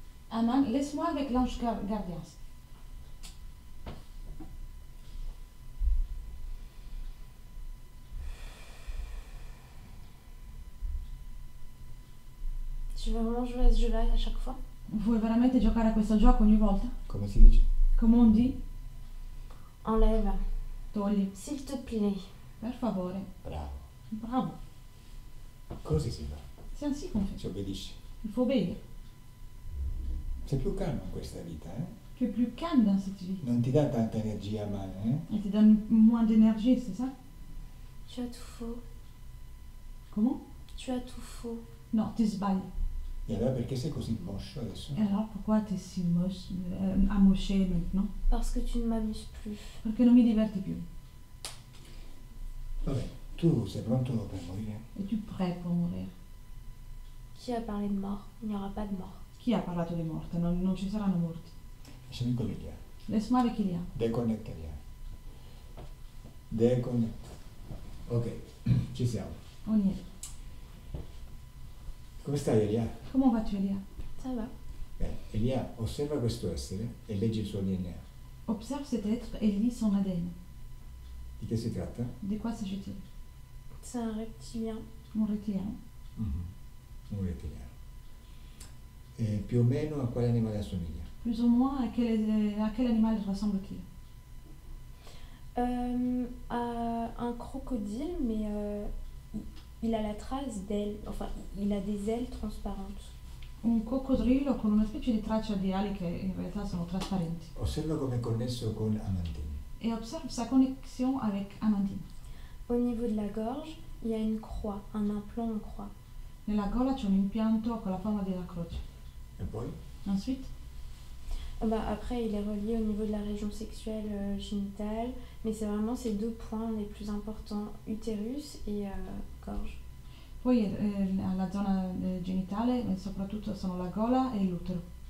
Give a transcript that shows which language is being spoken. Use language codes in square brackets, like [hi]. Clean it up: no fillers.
[fr] Aman, laisse-moi avec l'ange gardien. Tu veux vraiment jouer à ce jeu-là à chaque fois? [it] Vuoi veramente giocare a questo gioco ogni volta? Come si dice? [fr] Come on dit? Enlève, [it] Togli. [fr] s'il te plaît. [it] Per favore. Bravo. Bravo. Così si fa. [fr] C'est ainsi qu'on fait. [it] Si obbedisce. [fr] Il faut obéir. [it] Sei più calmo in questa vita, eh? [fr] Tu es plus calme dans cette vie. [it] Non ti dà tanta energia, Aman, eh? [fr] Elle te donne moins d'énergie, c'est ça? Tu as tout faux. Comment? Tu as tout faux. [it] Non, tu sbagli. E allora perché sei così moscio adesso? [fr] Et alors pourquoi tu es si moche, amoché maintenant? Parce que tu ne m'amuses plus. [it] Perché non mi diverti più. Vabbè, tu sei pronto per morire? [fr] Es-tu prêt pour mourir? Qui a parlé de mort? Il n'y aura pas de mort. [it] Chi ha parlato di morte? Non ci saranno morti. Lasciami collegare. [fr] Laisse-moi avec Ilia. Deconnect, Elia. Deconnect. [it] Ok, ci siamo. [fr] On y est. [it] Come stai, Elia? [fr] Comment vas-tu, Elia? Ça va. [it] Bene, Elia, osserva questo essere e leggi il suo DNA. [fr] Observe cet être et lis son ADN. [it] Di che si tratta? [fr] De quoi s'agit-il? C'est un reptilien. Un reptilien. [it] Un rettiliano. E più o meno a quale animale assomiglia? [fr] Plus ou moins, à quel animal ressemble-t-il? À un crocodile, mais il a la trace d'ailes. Enfin, il a des ailes transparentes. [it] Un coccodrillo con una specie di traccia di ali che in realtà sono trasparenti. Osserva come è connesso con Amandine. [fr] Et observe sa connexion avec Amandine. Au niveau de la gorge, il y a une croix, un implant en croix. [it] Nella gola c'è un impianto con la forma della croce. E poi? [fr] Ensuite, Après, il est relié au niveau de la région sexuelle génitale, mais c'est vraiment ces deux points les plus importants, utérus et gorge. [it] poi la zona genitale e soprattutto sono la gola e l'utero.